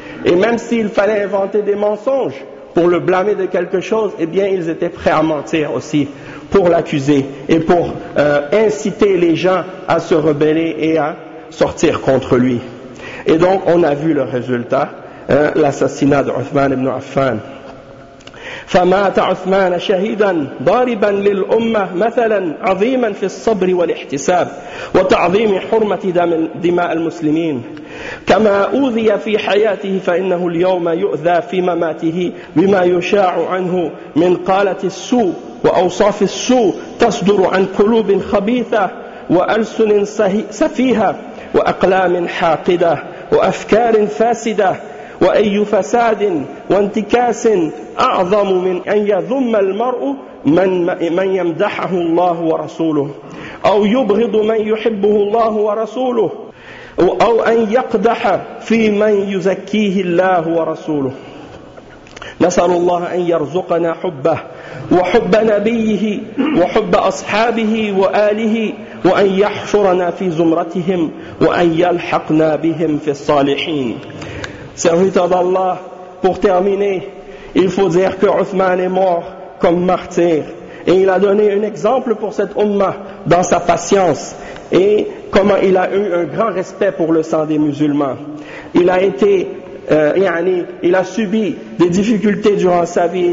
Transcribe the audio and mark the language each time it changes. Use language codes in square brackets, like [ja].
[fr] Et même s'il fallait inventer des mensonges pour le blâmer de quelque chose, eh bien ils étaient prêts à mentir aussi pour l'accuser et pour inciter les gens à se rebeller et à sortir contre lui. Et donc on a vu le résultat, l'assassinat d'Othman ibn Affan. [ar] فمات عثمان شهيدا ضاربا للأمة مثلا عظيما في الصبر والاحتساب وتعظيم حرمة دماء المسلمين كما أوذي في حياته فإنه اليوم يؤذى في مماته بما يشاع عنه من قالة السوء وأوصاف السوء تصدر عن قلوب خبيثة وألسن سفيهة وأقلام حاقدة وأفكار فاسدة وأي فساد وانتكاس أعظم من أن يذم المرء من يمدحه الله ورسوله أو يبغض من يحبه الله ورسوله أو أن يقدح في من يزكيه الله ورسوله نسأل الله أن يرزقنا حبه وحب نبيه وحب أصحابه وآله وأن يحشرنا في زمرتهم وأن يلحقنا بهم في الصالحين. [fr] Serviteur d'Allah, pour terminer, il faut dire que Othman est mort comme martyr. Et il a donné un exemple pour cette Ummah dans sa patience et comment il a eu un grand respect pour le sang des musulmans. Il a été, il a subi des difficultés durant sa vie.